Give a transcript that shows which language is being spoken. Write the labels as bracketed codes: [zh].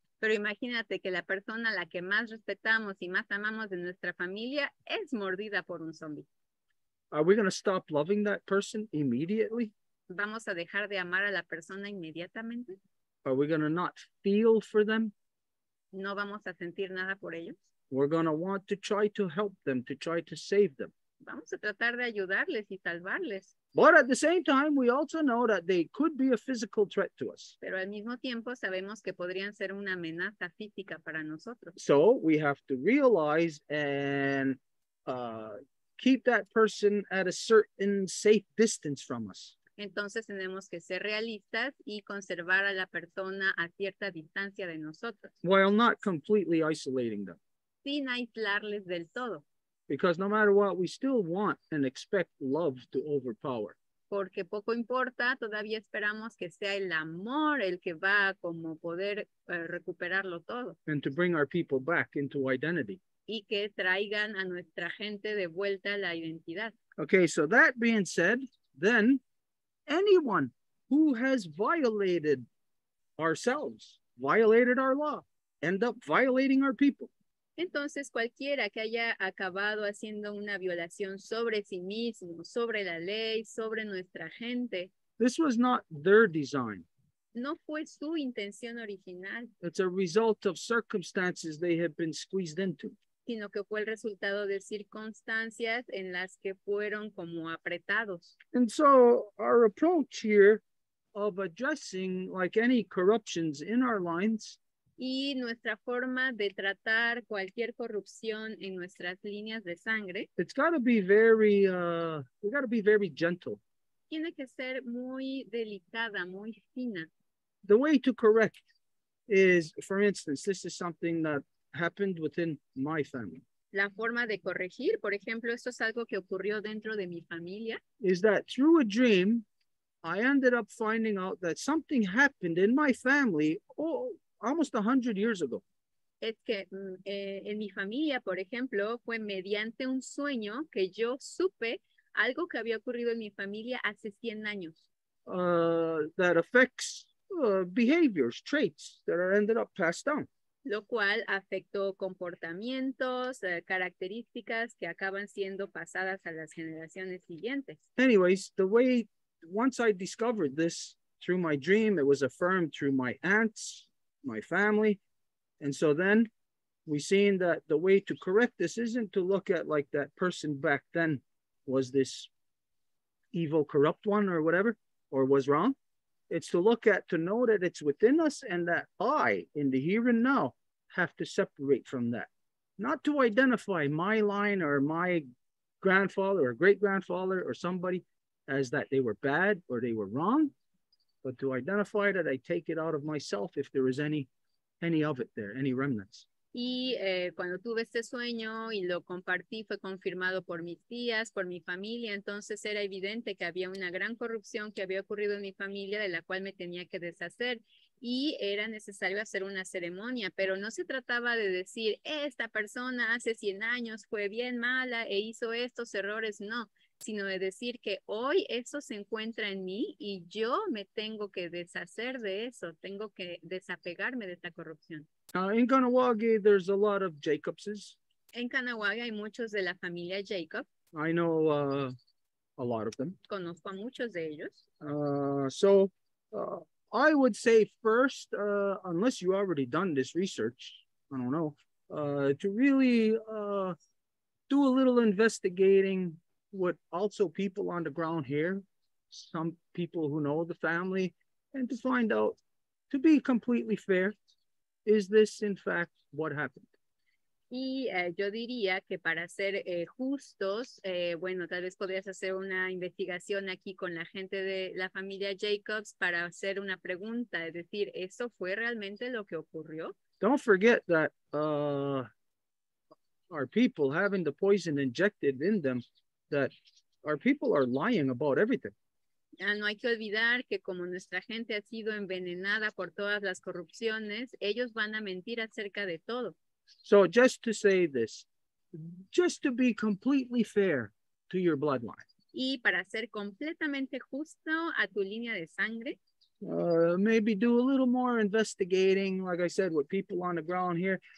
[es] Pero imagínate que la persona a la que más respetamos y más amamos de nuestra familia es mordida por un zombie. [en] Are we going to stop loving that person immediately? [es] ¿Vamos a dejar de amar a la persona inmediatamente? [en] Are we going to not feel for them? [es] ¿No vamos a sentir nada por ellos? [en] We're going to want to try to help them, to try to save them. [es] Vamos a tratar de ayudarles y salvarles. [en] But at the same time, we also know that they could be a physical threat to us. [es] Pero al mismo tiempo sabemos que podrían ser una amenaza física para nosotros. [en] So we have to realize and keep that person at a certain safe distance from us. [es] Entonces tenemos que ser realistas y conservar a la persona a cierta distancia de nosotros, [en] While not completely isolating them. [es] sin aislarles del todo. [en] Because no matter what, we still want and expect love to overpower. [es] Porque poco importa, todavía esperamos que sea el amor el que va a como poder recuperarlo todo. [en] And to bring our people back into identity. [es] Y que traigan a nuestra gente de vuelta a la identidad. [en] Okay, so that being said, then anyone who has violated ourselves, violated our law, end up violating our people. [es] Entonces, cualquiera que haya acabado haciendo una violación sobre sí mismo, sobre la ley, sobre nuestra gente, [en] This was not their design. [es] no fue su intención original, [en] It's a result of circumstances they have been squeezed into. [es] sino que fue el resultado de circunstancias en las que fueron como apretados. [en] And so our approach here of addressing like any corruptions in our lines [es] Y nuestra forma de tratar cualquier corrupción en nuestras líneas de sangre [en] it's got to be very we got to be very gentle. [es] tiene que ser muy delicada, muy fina. [en] The way to correct is, for instance, this is something that happened within my family, [es] La forma de corregir, por ejemplo, esto es algo que ocurrió dentro de mi familia, [en] is that through a dream I ended up finding out that something happened in my family almost 100 years ago. [es] es que en mi familia, por ejemplo, fue mediante un sueño que yo supe algo que había ocurrido en mi familia hace 100 años. [en] That affects behaviors, traits that are ended up passed down. [es] Lo cual afectó comportamientos, características que acaban siendo pasadas a las generaciones siguientes. [en] Anyways, once I discovered this through my dream, it was affirmed through my aunts, my family. And so then we seen that the way to correct this isn't to look at like that person back then was this evil, corrupt one or whatever, or was wrong. It's to look at, to know that it's within us and that I, in the here and now, have to separate from that. Not to identify my line or my grandfather or great-grandfather or somebody as that they were bad or they were wrong, but to identify that I take it out of myself if there is any of it there, any remnants. [es] Y cuando tuve este sueño y lo compartí, fue confirmado por mis tías, por mi familia, entonces era evidente que había una gran corrupción que había ocurrido en mi familia de la cual me tenía que deshacer y era necesario hacer una ceremonia, pero no se trataba de decir, esta persona hace 100 años fue bien mala e hizo estos errores, no, sino de decir que hoy eso se encuentra en mí y yo me tengo que deshacer de eso, tengo que desapegarme de esta corrupción. [en] In Kanawagi, there's a lot of Jacobses. [es] En Kanawagi hay muchos de la familia Jacob. [en] I know a lot of them. [es] Conozco a muchos de ellos. [en] So I would say first, unless you already done this research, I don't know, to really do a little investigating with also people on the ground here, some people who know the family, and to find out, to be completely fair, is this in fact what happened? [es] Y yo diría que para ser justos, bueno, tal vez podrías hacer una investigación aquí con la gente de la familia Jacobs para hacer una pregunta, es decir, ¿eso fue realmente lo que ocurrió? [en] Don't forget that our people having the poison injected in them, that our people are lying about everything. [es] No hay que olvidar que como nuestra gente ha sido envenenada por todas las corrupciones, ellos van a mentir acerca de todo. [en] So just to say this, just to be completely fair to your bloodline. [es] Y para ser completamente justo a tu línea de sangre. [en] Maybe do a little more investigating, like I said, with people on the ground here.